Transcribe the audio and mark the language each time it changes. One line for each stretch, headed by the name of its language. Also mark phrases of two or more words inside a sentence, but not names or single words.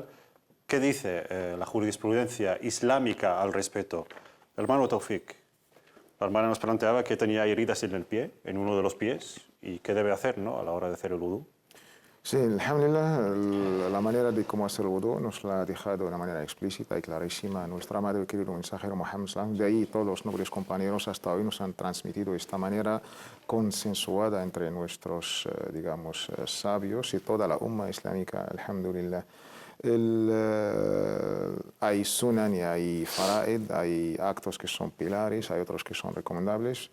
Spanish: ¿Qué dice la jurisprudencia islámica al respecto? Hermano Taufik, la hermana nos planteaba que tenía heridas en el pie, en uno de los pies, y qué debe hacer, ¿no?, a la hora de hacer el vudú. Sí, alhamdulillah, la manera de cómo hacer el wudu nos la ha dejado de una manera explícita y clarísima nuestro amado y querido mensajero Muhammad
Arabic: صلى الله عليه وسلم.
Spanish: De ahí todos los nobles compañeros hasta hoy nos han transmitido esta manera consensuada entre nuestros, digamos, sabios y toda la umma islámica, alhamdulillah. Hay sunan y hay faraid, hay actos que son pilares, hay otros que son recomendables.